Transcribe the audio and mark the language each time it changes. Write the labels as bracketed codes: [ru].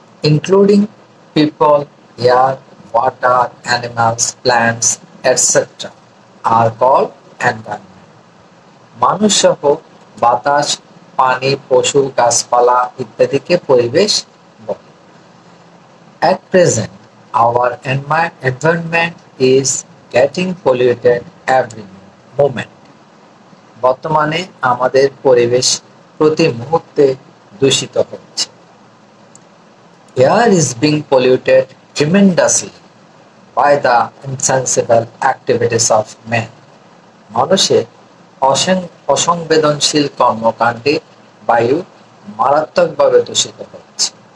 [en] Including people, air, water, animals, plants, etc. are called environment. [bn] মানুষ সহ বাতাস, পানি, পশু, গাছপালা ইত্যাদিকে পরিবেশ বলে। [en] At present, our environment is getting polluted every moment. [bn] বর্তমানে আমাদের পরিবেশ প্রতি মুহূর্তে দূষিত হচ্ছে। [en] Air is being polluted tremendously by the insensible activities of man. [bn] মানুষের অসংবেদনশীল কর্মকাণ্ডে বায়ু মারাত্মকভাবে দূষিত হচ্ছে।